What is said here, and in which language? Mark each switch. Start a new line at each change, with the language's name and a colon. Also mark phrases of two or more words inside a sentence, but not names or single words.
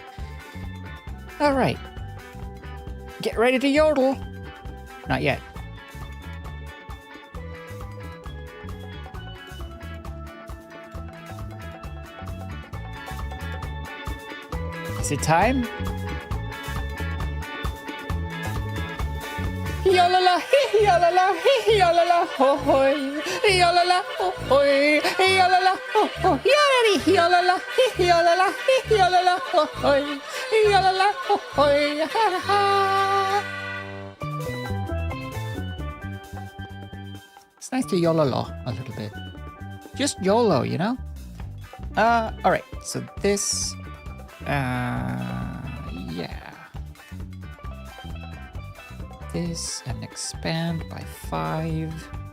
English: All right. Get ready to yodel. Not yet. Is it time? Yolala, yolala, yolala, ho hoy, yolala, ho hoy, yolala, ho ho, yolala, yolala, yolala, ho hoy, yolala, ho hoy, ha ha. It's nice to yololo a little bit. Just YOLO, you know? All right. So this, yeah. This and expand by 5.